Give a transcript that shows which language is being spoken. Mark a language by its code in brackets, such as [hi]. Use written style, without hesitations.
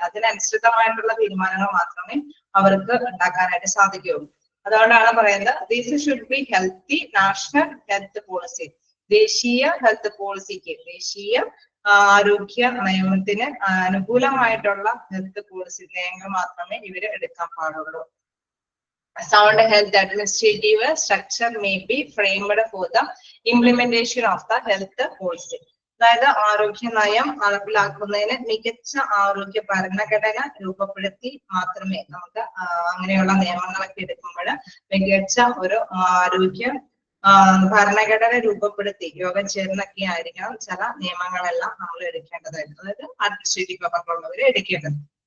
[ml] അതിനനുസൃതമായിട്ടുള്ള തീരുമാനങ്ങൾ മാത്രമേ അവർക്ക് ഉണ്ടാക്കാനായിട്ട് സാധിക്കുകയുള്ളൂ. അതുകൊണ്ടാണ് പറയുന്നത് [en] This should be healthy national health policy. [ml] ദേശീയ ഹെൽത്ത് പോളിസിക്ക്, ദേശീയ ആരോഗ്യ നിയമത്തിന് അനുകൂലമായിട്ടുള്ള ഹെൽത്ത് പോളിസി നയങ്ങൾ മാത്രമേ ഇവര് എടുക്കാൻ പാടുള്ളൂ. [en] Sound health administrative structure may be framed for the implementation of the health policy. [ml] അതായത് ആരോഗ്യ നയം നടപ്പിലാക്കുന്നതിന് മികച്ച ആരോഗ്യ ഭരണഘടന രൂപപ്പെടുത്തി മാത്രമേ നമുക്ക് അങ്ങനെയുള്ള നിയമങ്ങളൊക്കെ എടുക്കുമ്പോൾ മികച്ച ഒരു ആരോഗ്യ ഭരണഘടന രൂപപ്പെടുത്തി യോഗം ചേർന്നൊക്കെ ആയിരിക്കണം ചില നിയമങ്ങളെല്ലാം നമ്മൾ എടുക്കേണ്ടതായിട്ട്, അതായത് അഡ്മിനിസ്ട്രേറ്റീവ് പവറിലുള്ളവർ എടുക്കേണ്ടത്.